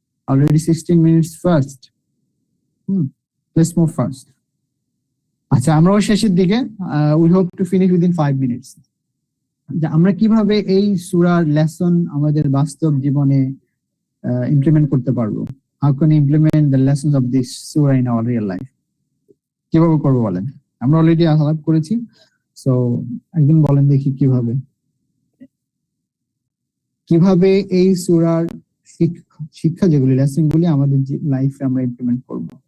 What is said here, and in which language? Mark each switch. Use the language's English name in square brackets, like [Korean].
[English] Already 16 minutes first. Let's move first. আচ্ছা, [Bangla] আমরাও শেষের দিকে, [English] We hope to finish within 5 minutes. [Bangla] আমরা কিভাবে এই সূরার লেসন আমাদের বাস্তব জীবনে ইমপ্লিমেন্ট করতে পারবো? [English] How can we implement the lessons of this surah in our real life? [Bangla] কিভাবে করবো বলেন? আমরা অলরেডি আলাপ করেছি, সো একদিন বলেন দেখি কিভাবে এই সূরার শিক্ষা যেগুলি, লেসন গুলি আমাদের লাইফে আমরা ইমপ্লিমেন্ট করব।